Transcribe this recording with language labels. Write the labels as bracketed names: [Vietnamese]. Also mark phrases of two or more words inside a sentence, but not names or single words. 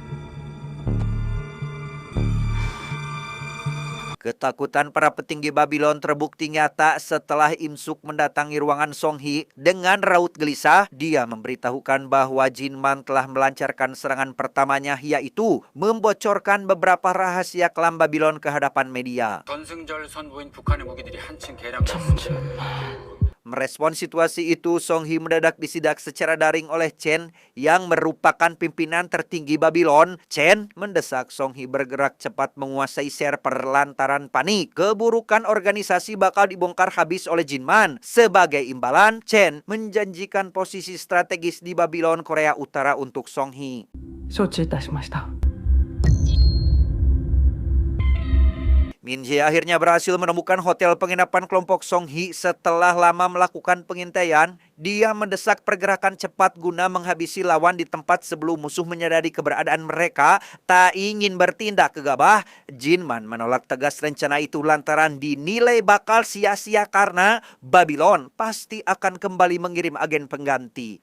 [Indonesian] Ketakutan para petinggi Babylon terbukti nyata setelah Im Suk mendatangi ruangan Song Hee. Dengan raut gelisah, dia memberitahukan bahwa Jinman telah melancarkan serangan pertamanya, yaitu membocorkan beberapa rahasia kelam Babylon ke hadapan media. [Korean] 전승절 선보인 북한의 무기들이 한층 개량. [Indonesian] Merespon situasi itu, Song Hee mendadak disidak secara daring oleh Chen yang merupakan pimpinan tertinggi Babylon. Chen mendesak Song Hee bergerak cepat menguasai server lantaran panik keburukan organisasi bakal dibongkar habis oleh Jinman. Sebagai imbalan, Chen menjanjikan posisi strategis di Babylon Korea Utara untuk Song Hee. [Japanese] 承知いたしました。 [Indonesian] Min Jae akhirnya berhasil menemukan hotel penginapan kelompok Song Hee setelah lama melakukan pengintaian. Dia mendesak pergerakan cepat guna menghabisi lawan di tempat sebelum musuh menyadari keberadaan mereka. Tak ingin bertindak gegabah, Jinman menolak tegas rencana itu lantaran dinilai bakal sia-sia karena Babylon pasti akan kembali mengirim agen pengganti.